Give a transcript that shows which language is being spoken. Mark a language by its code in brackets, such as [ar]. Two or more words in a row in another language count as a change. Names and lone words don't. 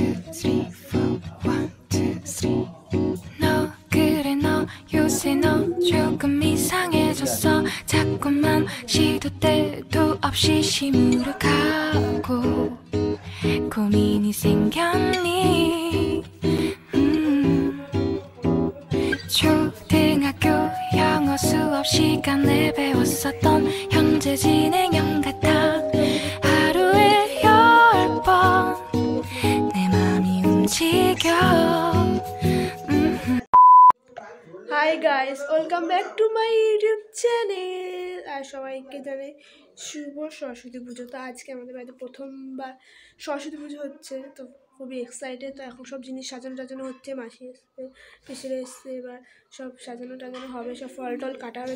[en] three, four. 1, 2, 3. [ko] 너 그래 너 요새 너 조금 이상해졌어. 자꾸만 시도 때도 없이 시무룩하고 고민이 생겼니? 초등학교 영어 수업 시간에 배웠었던 현재 진행형 같아. 하루에 10번 내 맘이 움직여. [en] Hi guys, welcome back to my YouTube channel. [bn] আর সবাইকে জানাই শুভ সরস্বতী পুজো। তো আজকে আমাদের বাড়িতে প্রথমবার সরস্বতী পুজো হচ্ছে, তো খুবই এক্সাইটেড। তো এখন সব জিনিস সাজানো টাজানো হচ্ছে, মাসি এসছে, পিসিরা এসছে, এবার সব সাজানো টাজানো হবে, সব ফল টল কাটা হবে।